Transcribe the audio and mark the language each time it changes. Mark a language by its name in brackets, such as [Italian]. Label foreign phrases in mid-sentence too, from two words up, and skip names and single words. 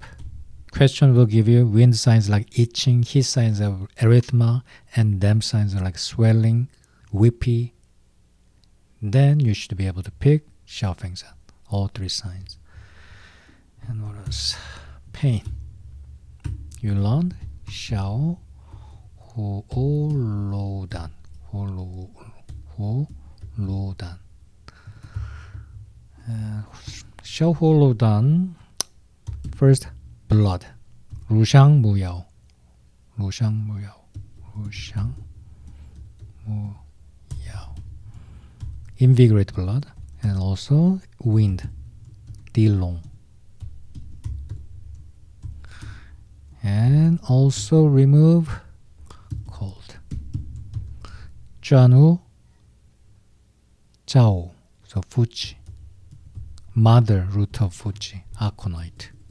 [English] Question will give you wind signs like itching, heat signs of erythema, and damp signs are like swelling, whippy. Then you should be able to pick Xiao Feng San, all 3 signs. And what else? Pain. You learned Xiao Hu O Lo Dan. Hu Lo Dan. Xiao Hu Lo Dan. First, blood. Ru Xiang Mu Yao. Ru Xiang Mu Yao. Ru Xiang Mu Yao. Invigorate blood, and also wind, Dilong. And also remove cold. Zhanu, Zhao, so Fuji, mother root of Fuji, aconite.